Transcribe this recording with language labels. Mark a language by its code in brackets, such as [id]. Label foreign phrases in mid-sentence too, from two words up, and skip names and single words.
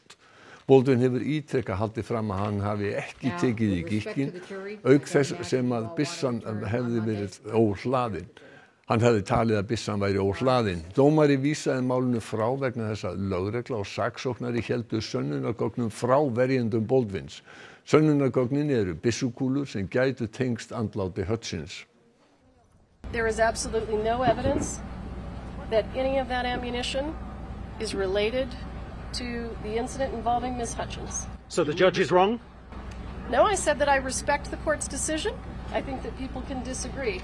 [is] Baldwin hefur ítrekað haldið fram að hann hafi ekki tekið í gikkinn, auk þess sem að byssan hefði verið óhlaðin. Hann hefði talið að byssan væri óhlaðin. Dómari vísaði málinu frá vegna þess að lögregla og saksóknari héldu sönnunargögnum frá verjendum Baldwins. Sönnunargögnin eru byssukúlur sem gætu tengst andláti Hutchins. [en] There is absolutely no evidence that any of that ammunition is related to the incident involving Ms. Hutchins. So the judge is wrong? No, I said that I respect the court's decision. I think that people can disagree.